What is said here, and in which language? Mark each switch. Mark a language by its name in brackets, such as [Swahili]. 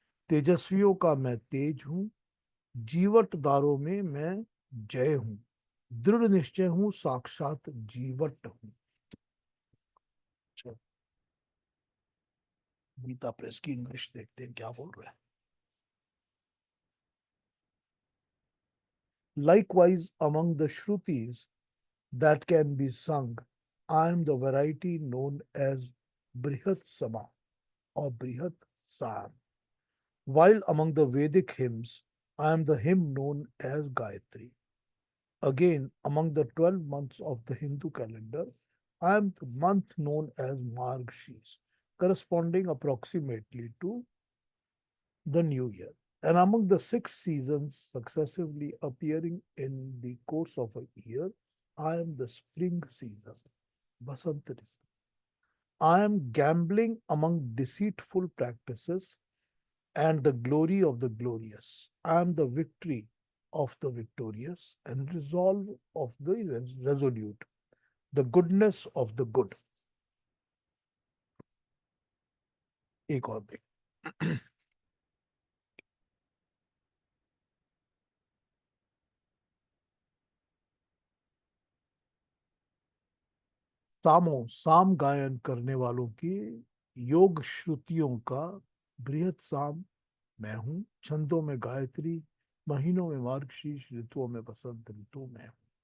[Hindi] तेजस्वियों का मैं तेज हूँ, जीवटदारों में मैं जय हूँ, दृढ़ निश्चय हूँ, साक्षात जीवट हूँ। चलो, गीता प्रेस की इंग्लिश देखते हैं क्या बोल रहे हैं। [English] Likewise, among the Shrutis that can be sung, I am the variety known as Brihat Sama or Brihat Sam. While among the Vedic hymns, I am the hymn known as Gayatri. Again, among the 12 months of the Hindu calendar, I am the month known as Margshis, corresponding approximately to the new year. And among the 6 seasons successively appearing in the course of a year, I am the spring season, Basant Ritu. I am gambling among deceitful practices and the glory of the glorious. I am the victory of the victorious and resolve of the resolute, the goodness of the good. [Hindi] एक और देख, सामों साम गायन करने वालों की योग श्रुतियों का बृहत साम मैं हूँ, छंदों में गायत्री, महीनों में मार्गशीर्ष, ऋतुओं में बसंत ऋतु मैं हूँ।